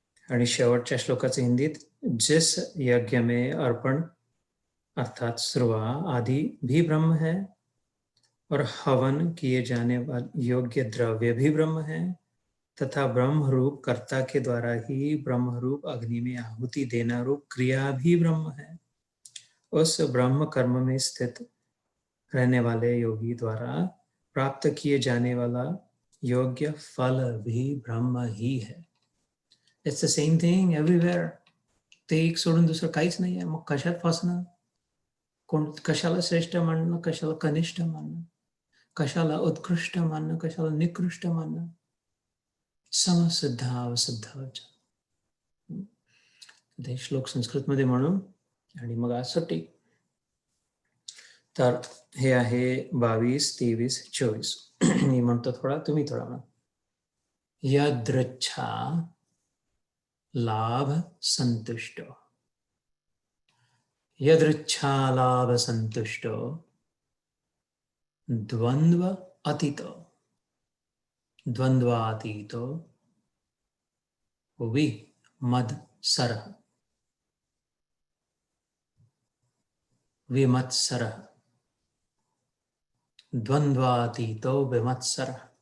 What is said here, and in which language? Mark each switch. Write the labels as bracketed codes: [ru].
[mr] आणि शेवटच्या श्लोकाचं हिंदीत, [hi] जिस यज्ञ में अर्पण अर्थात श्रुवा आदि भी ब्रह्म है और हवन किए जाने वाले योग्य द्रव्य भी ब्रह्म है तथा ब्रह्म रूप कर्ता के द्वारा ही ब्रह्म रूप अग्नि में आहुति देना रूप क्रिया भी ब्रह्म है. उस ब्रह्म कर्म में स्थित रहने वाले योगी द्वारा प्राप्त किए जाने वाला योग्य फल भी ब्रह्म ही है. [en] It's the same thing everywhere. [mr] ते एक सोडून दुसरं काहीच नाही आहे. मग कशात फसणं? कशाला श्रेष्ठ मानणं, कशाला कनिष्ठ मानणं, कशाला उत्कृष्ट मानणं, कशाला निकृष्ट मानणं? [sa] समसिद्धाव सिद्धावच. [mr] ते श्लोक संस्कृतमध्ये म्हणून आणि मग आज सुट्टी. तर हे आहे 22, 23, 24. मी म्हणतो थोडा, तुम्ही थोडा म्हणा. [sa] यदृच्छा लाभ संतुष्ट, यदृच्छा लाभ संतुष्ट, द्वंद्व अतीत, द्वंद्वातीत, विमत्सरः, विमत्सरः, द्वंद्वातीतो विमत्सरः.